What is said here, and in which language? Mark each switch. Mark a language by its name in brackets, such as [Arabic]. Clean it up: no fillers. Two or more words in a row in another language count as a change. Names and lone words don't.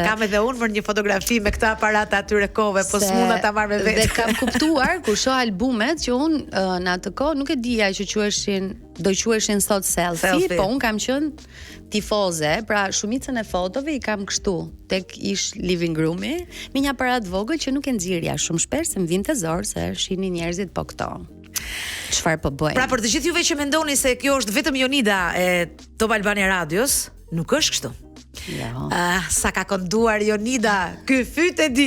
[Albanian] kam edhe unë për një fotografi me këtë aparat atyre kohëve, po s'munda ta marr me vetë. Dhe kam kuptuar kur shoh albumet që unë në atë kohë nuk e dija që do quheshin sot selfie, po unë kam qenë tifoze, pra shumicën e fotove I kam kështu tek ish [English] living room- [Albanian] i me një aparat vogël që nuk e nxirja shumë shpesh se më vinte zor se shihnin njerëzit po këto. Çfarë po bëjnë? Pra për të gjithë juve që mendoni se kjo është vetëm Jonida e Top Albania Radios, nuk është kështu. Jo. Sa ka kënduar Jonida, ky fyt e di.